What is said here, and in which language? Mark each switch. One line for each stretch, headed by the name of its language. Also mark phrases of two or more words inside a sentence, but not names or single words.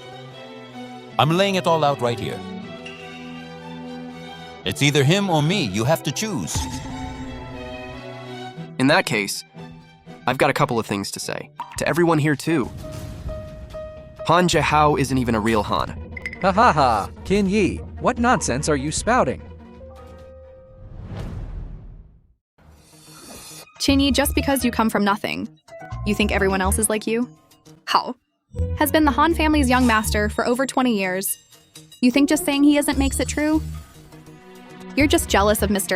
English: I'm laying it all out right here. It's either him or me. You have to choose. In that case, I've got a couple of things to say. To everyone here, too. Han Jihao isn't even a real Han. Ha ha ha, Qingyi, what nonsense are you spouting? Qingyi, just because you come from nothing, you think everyone else is like you? How? Has been the Han family's young master for over 20 years. You think just saying he isn't makes it true? You're just jealous of Mr.